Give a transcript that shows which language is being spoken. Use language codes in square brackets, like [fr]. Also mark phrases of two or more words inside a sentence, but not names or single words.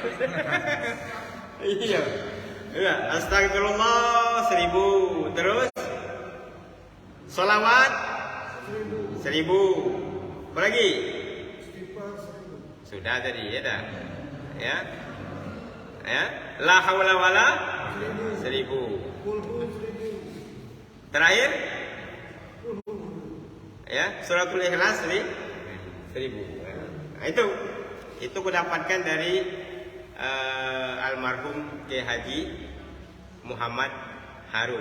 [id] Iya. Ya, astagfirullah 1000. Terus salawat 1000. Apa lagi? Sudah tadi ya dah. Ya. Ya, [ar] لا حول ولا 1000. [id] Terakhir ya, suratul ikhlas 1000. Nah, itu kudapatkan dari almarhum Kiai Haji Muhammad Harun.